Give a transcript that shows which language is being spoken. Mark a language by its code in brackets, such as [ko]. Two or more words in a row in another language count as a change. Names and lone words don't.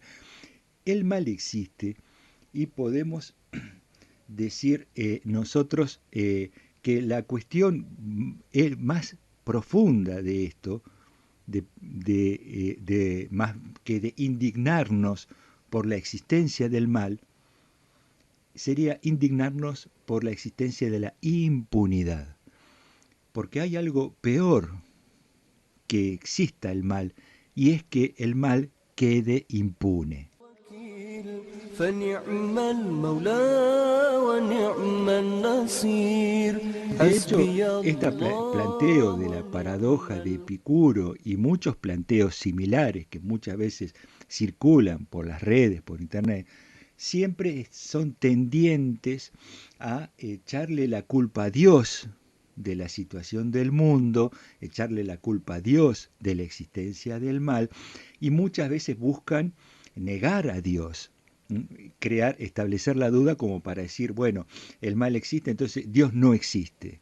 [es] El mal existe y podemos decir nosotros que la cuestión más profunda de esto, más que de indignarnos por la existencia del mal, sería indignarnos por la existencia de la impunidad. Porque hay algo peor que exista el mal, y es que el mal quede impune. [ar] فنعم المولى ونعم النصير [es] De hecho, [ar] حسبي [es] este [ar] الله [es] planteo de la [ar] ونعم [es] paradoja de Epicuro y muchos planteos similares que muchas veces circulan por las redes, por internet, siempre son tendientes a echarle la culpa a Dios de la situación del mundo, echarle la culpa a Dios de la existencia del mal, y muchas veces buscan negar a Dios, establecer la duda como para decir, bueno, el mal existe, entonces Dios no existe.